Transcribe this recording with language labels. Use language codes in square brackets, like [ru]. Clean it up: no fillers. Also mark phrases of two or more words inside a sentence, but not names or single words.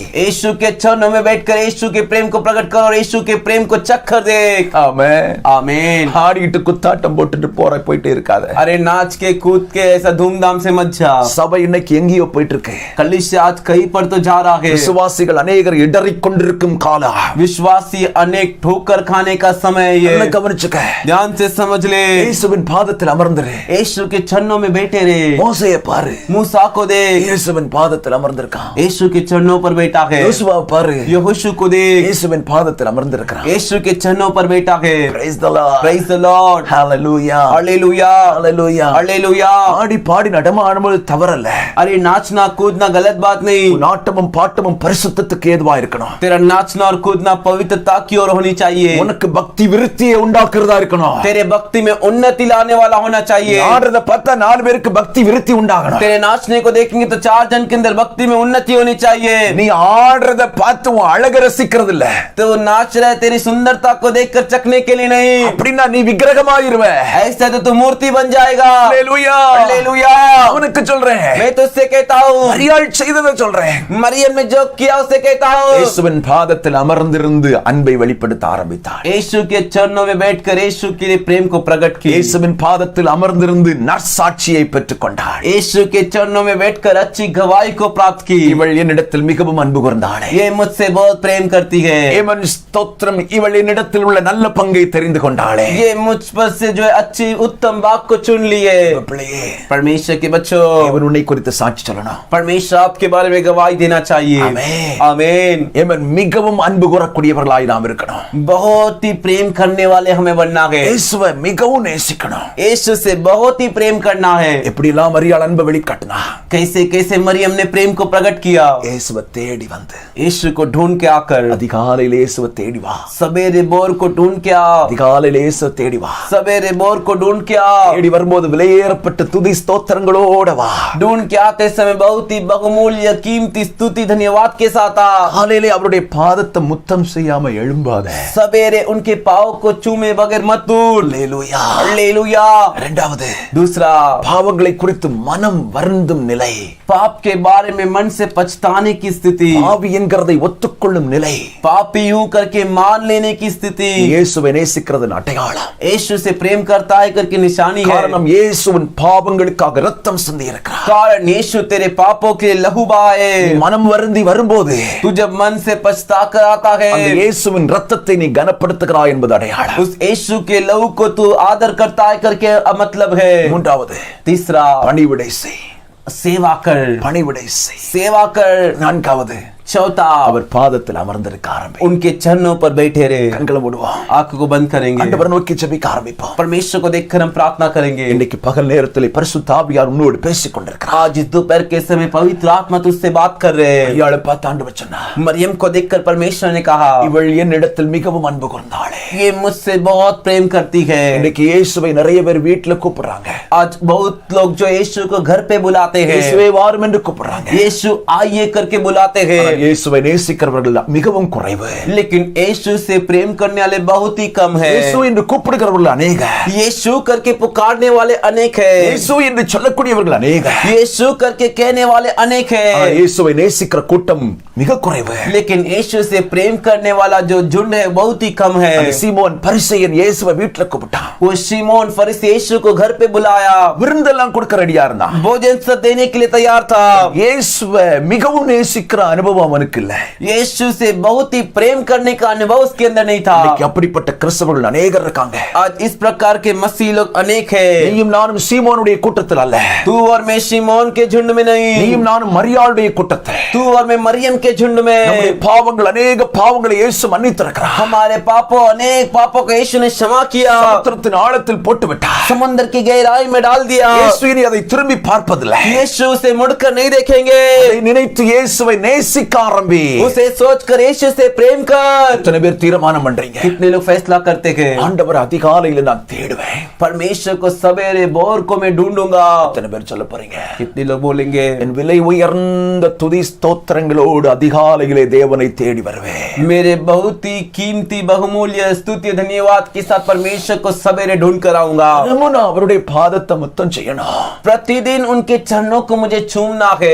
[hi] यीशु के चरणों में बैठकर यीशु के प्रेम को प्रकट कर और यीशु के प्रेम को चखकर देख. [ta] ஆமென். [hi] आमीन. [ta] ஆடிட்டு குத்தாட்டம் போட்டுட்டு போயிட்டே இருக்காத. [hi] अरे नाच के कूद के ऐसा धूमधाम से मत जा. [ta] சபை இன்னைக்கு எங்கேயோ போயிட்டு இருக்கு. [hi] कलीसिया आज कहीं पर तो जा रहा है. [ta] விசுவாசிகள் அநேகர் இடறிக் கொண்டிருக்கும் காலம். [hi] विश्वासी अनेक ठोकर खाने का समय है ये. [ta] கவனிச்சுக்க. [hi] ध्यान से समझ ले. [ta] இயேசுவின் பாதத்தில் அமர்ந்திரு. [hi] यीशु के चरणों में बैठे रहे. [ta] மோசேயை பாரு. [hi] मूसा को देख. [ta] இயேசுவின் பாதத்தில் அமர்ந்திருக்கான். [hi] यीशु के चरणों पर बैठा है. [ta] யோசுவாவை பாரு. [hi] यहोशू को देख. [ta] இயேசுவின் பாதத்தில் அமர்ந்திருக்கான். [hi] यीशु के चरणों पर बैठा है. [en] Praise the Lord. Praise the Lord. Hallelujah. [hi] हालेलुया. [en] Hallelujah. [hi] हालेलुया. [ta] ஆடி பாடி நடமாடும்போது தவறல்ல. [hi] अरे नाचना कूदना गलत बात नहीं. [ta] நாட்டமும் பாட்டமும் பரிசுத்தத்துக்கு ஏதுவா இருக்கணும். [hi] तेरा नाचना और कूदना पवित्रता की ओर होनी चाहिए. [ta] உனக்கு பக்தி விருத்தியை உண்டாக்குறதா இருக்கணும். [hi] तेरे भक्ति में उन्नति लाने वाला होना चाहिए. [ta] ஆடுறத பார்த்தா 4 பேருக்கு பக்தி விருத்தி உண்டாகணும். [hi] तेरे नाचने को देखेंगे तो 4 जन के अंदर भक्ति में उन्नति होनी चाहिए. [ta] நீ ஆடுறத பார்த்து உன் அழக ரசிக்கிறது இல்ல. [hi] तो नाच रहा है तेरी सुंदरता को देखकर चखने के लिए नहीं. [ta] அப்படினா நீ விக்கிரகமாயிருவ. [hi] ऐसा तो तू मूर्ति बन जाएगा. हालेलुया. हालेलुया. [ta] உனக்கு சொல்றேன். [hi] मैं तुझसे कहता हूँ. [ta] மரியாள் செய்ததை சொல்றேன். [hi] मरियम ने जो किया उसे कहता हूँ. [ta] இயேசுவின் பாதத்தில் அமர்ந்திருந்து அன்பை வெளிப்படுத்த ஆரம்பித்தாள். [hi] यीशु के चरणों में बैठकर यीशु के लिए प्रेम को प्रकट किया. [ta] இயேசுவின் பாதத்தில் அமர்ந்திருந்து நற்சாட்சியை பெற்றுக்கொண்டாள். [hi] यीशु के चरणों में बैठकर अच्छी गवाही को प्राप्त की. [ta] இவள் என்னிடத்தில் மிகவும் அன்பு கூர்ந்தாளே. [hi] ये मुझसे बहुत प्रेम करती है. [ta] ஏமன் ஸ்தோத்திரம். இவள் என்னிடத்தில் உள்ள நல்ல பங்கை தெரிந்து கொண்டாளே. [hi] ये मुझ पर से जो है अच्छी उत्तम बात को चुन ली है. [ta] பிள்ளையே, [hi] परमेश्वर के बच्चों, [ta] தேவன் உன்னை குறித்து சாட்சி சொல்லணும். [hi] परमेश्वर आपके बारे में गवाही देना चाहिए. आमीन. आमीन. [ta] ஏமன் மிகவும் அன்பு கூறக்கூடியவர்களாய் நாம் இருக்கணும். [hi] बहुत ही प्रेम करने वाले हमें बनना है. [ta] இயேசுவை மிகவும் நேசிக்கணும். [hi] यीशु से बहुत ही प्रेम करना है. [ta] எப்படி எல்லாம் மரியாள் அன்பை வெளிக்காட்டினா. [hi] कैसे कैसे मरियम ने प्रेम को प्रकट किया. [ta] இயேசுவை தேடி வந்து [hi] यीशु को ढूंढ के आकर. [ta] அதிகாலையில் இயேசுவை தேடி வா. [hi] सवेरे बोर को ढूंढ के आ. [ta] அதிகாலையில் இயேசுவை தேடி வா. [hi] सवेरे बोर को ढूंढ के आ. [ta] தேடி வரும்போது விலையேறப்பட்ட துதி ஸ்தோத்திரங்களோட வா. [hi] ढूंढ के आते समय बहुत ही बहुमूल्य कीमती स्तुति धन्यवाद के साथ आ. [ta] காலையிலே அவருடைய பாதத்தை முத்தம் செய்யாம எழும்பாத. [hi] सवेरे उनके पाँव को चूमे बगैर मत दूर. [ta] அல்லேலூயா. [hi] हालेलुया. [ta] இரண்டாவது, [hi] दूसरा, [ta] பாவங்களை குறித்து மனம் வருந்தும் நிலை. [hi] पाप के बारे में मन से पछताने की स्थिति. [ta] பாவி என்கிறதை ஒத்துக்கொள்ளும் நிலை. [hi] पापी यूं करके मान लेने की स्थिति. [ta] இயேசுவை நேசிக்கிறதன் அடையாளம். [hi] यीशु से प्रेम करता है करके निशानी है. [ta] காரணம் இயேசுவின் பாவங்களுக்காக ரத்தம் சிந்தி இருக்கிறார். [hi] कारण यीशु तेरे पापों के लिए लहू बहाए. [ta] மனம் வருந்தி வரும்போது [hi] तू जब मन से पछता कर आता है, [ta] அந்த இயேசுவின் ரத்தத்தை நீ கனப்படுத்துகிறாய் என்பது அடையாளம். [hi] उस यीशु के लहू को तू आदर करता है करके मतलब है. [ta] மூன்றாவது, [hi] तीसरा, [ta] பணிவிடை செய். [hi] सेवा कर. [ta] பணிவிடை செய். [hi] सेवा कर. [ta] நான்காவது, [hi] चौथा, [ta] அவர் பாதத்தில் அமர்ந்திருக்க ஆரம்பி. [hi] उनके चरणों पर बैठे रहे. [ta] கண்களை மூடுவோம். [hi] आंखों को बंद करेंगे. [ta] ஆண்டவரை நோக்கி ஜெபிக்க ஆரம்பிப்போம். [hi] परमेश्वर को देखकर हम प्रार्थना करेंगे. [ta] இன்னைக்கு பகல் நேரத்தில் பரிசுத்த ஆவியார் உன்னோடு பேசிக் கொண்டிருக்கிறார். [hi] आज इस दोपहर के समय पवित्र आत्मा तुझसे बात कर रहे हैं. [ta] மரியாளை பார்த்து ஆண்டவர் சொன்னார், [hi] मरियम को देखकर परमेश्वर ने कहा, [ta] இவள் என்னிடத்தில் மிகவும் அன்பு கூர்ந்தாளே. [hi] ये मुझसे बहुत प्रेम करती है. [ta] இன்னைக்கு இயேசுவை நிறைய பேர் வீட்டுல கூப்பிடுறாங்க. [hi] आज बहुत लोग जो यीशु को घर पे बुलाते हैं, [ta] இயேசுவே வாரும் என்று கூப்பிடுறாங்க. [hi] यीशु आइए करके बुलाते हैं. [ta] ஆனால் இயேசுவை நேசிக்கிறவர்கள் மிகவும் குறைவு. [hi] लेकिन यीशु से प्रेम करने वाले बहुत ही कम है. [ta] இயேசு என்று கூப்பிடுகிறவர்கள் அநேக. [hi] यीशु करके पुकारने वाले अनेक है. [ta] இயேசு என்று சொல்லக்கூடியவர்கள் அநேக. [hi] यीशु करके कहने वाले अनेक है. [ta] ஆனால் இயேசுவை நேசிக்கிற கூட்டம் மிக குறைவு. [hi] लेकिन यीशु से प्रेम करने वाला जो झुंड है बहुत ही कम है. [ta] அந்த சீமோன் பரிசேயன் இயேசுவை வீட்டுல கூப்பிட்டான். [hi] वो शिमोन फरीसी यीशु को घर पे बुलाया. [ta] விருந்தெல்லாம் கொடுக்க ரெடியா இருந்தான். [hi] भोजन सब देने के लिए तैयार था. [ta] இயேசுவை மிகவும் நேசிக்கிற அனுபவம் அவனுக்கு இல்ல. [hi] यीशु से बहुत ही प्रेम करने का अनुभव उसके अंदर नहीं था. [ta] இன்னைக்கு அப்படிப்பட்ட கிறிஸ்தவர்கள் அநேகர் இருக்காங்க. [hi] आज इस प्रकार के मसीह लोग अनेक है. [ta] நீயும் நானும் சீமோனுடைய கூட்டத்தில் அல்ல. [hi] तू और मैं शिमोन के झुंड में नहीं. [ta] நீயும் நானும் மரியாளுடைய கூட்டத்தில். [hi] तू और मैं मरियम के झुंड [ta] நம்முடைய [hi] में. [ta] பாவங்கள் அநேக பாவங்களை இயேசு மன்னித்திருக்கிறார். [hi] हमारे पापों अनेक पापों को यीशु ने क्षमा किया. [ta] சமுத்திரத்தின் ஆழத்தில் போட்டு விட்டார். [hi] समुद्र की गहराई में डाल दिया. [ta] இயேசு இனி அதை திரும்பி பார்ப்பதில்லை. [hi] यीशु से मुड़कर नहीं देखेंगे. [ta] அதை நினைத்து இயேசுவை நேசிக்க ஆரம்பி. [hi] उसे सोचकर यीशु से प्रेम कर। [ta] எத்தனை பேர் தீர்மானம் பண்றீங்க? [hi] कितने लोग फैसला करते हैं [ta] ஆண்டவர் அதிகாலையில நான் தேடுவேன். [hi] परमेश्वर को सवेरे भोर को मैं ढूंढूंगा। [ta] எத்தனை பேர் சொல்ல போறீங்க? [hi] कितने लोग बोलेंगे [ta] என் விலை உயர்ந்த துதி ஸ்தோத்திரங்களோடு அதிகாலையிலே தேவனை தேடி வருவேன். [hi] मेरे बहुत ही कीमती बहुमूल्य स्तुति धन्यवाद के साथ परमेश्वर को सवेरे ढूंढ कर आऊंगा। [ta] நான் அவருடைய பாதத்தை முத்தம் செய்யணும். [hi] प्रतिदिन उनके चरणों को मुझे छूना है।